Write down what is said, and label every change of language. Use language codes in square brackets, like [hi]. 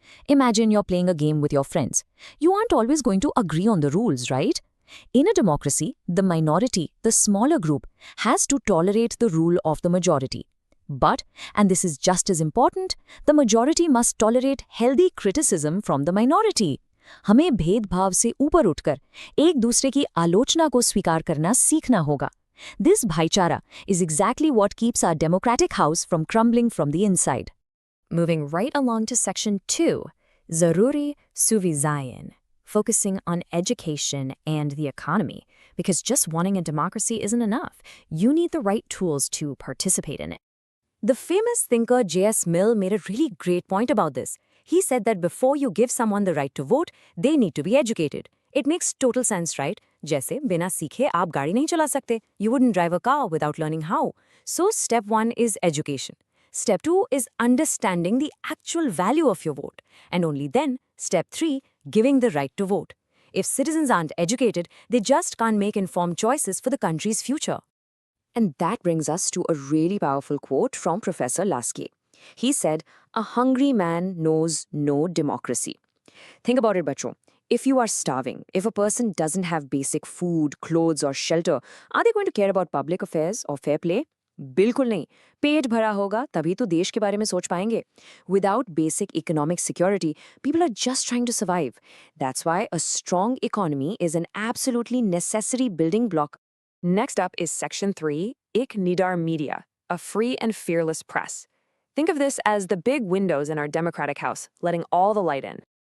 [en] Imagine you're playing a game with your friends. You aren't always going to agree on the rules, right? In a democracy, the minority, the smaller group, has to tolerate the rule of the majority. But, and this is just as important, the majority must tolerate healthy criticism from the minority. [hi] हमें भेदभाव से ऊपर उठकर एक दूसरे की आलोचना को स्वीकार करना सीखना होगा. [en] This bhaichara is exactly what keeps our democratic house from crumbling from the inside. Moving right along to Section 2, [hi] Zaruri suvidain, [en] focusing on education and the economy, because just wanting a democracy isn't enough. You need the right tools to participate in it. The famous thinker J.S. Mill made a really great point about this. He said that before you give someone the right to vote, they need to be educated. It makes total sense, right? [hi] जैसे बिना सीखे आप गाड़ी नहीं चला सकते. [en] You wouldn't drive a car without learning how. So step 1 is education. Step 2 is understanding the actual value of your vote. And only then, step 3, giving the right to vote. If citizens aren't educated, they just can't make informed choices for the country's future. And that brings us to a really powerful quote from Professor Lasky. He said, "A hungry man knows no democracy." Think about it, [hi] bachcho. [en] If you are starving, if a person doesn't have basic food, clothes, or shelter, are they going to care about public affairs or fair play? [hi] बिल्कुल नहीं. पेट भरा होगा तभी तो देश के बारे में सोच पाएंगे. [en] Without basic economic security, people are just trying to survive. That's why a strong economy is an absolutely necessary building block. Next up is Section 3, [hi] Ik Nidar Media, [en] a free and fearless press. Think of this as the big windows in our democratic house, letting all the light in.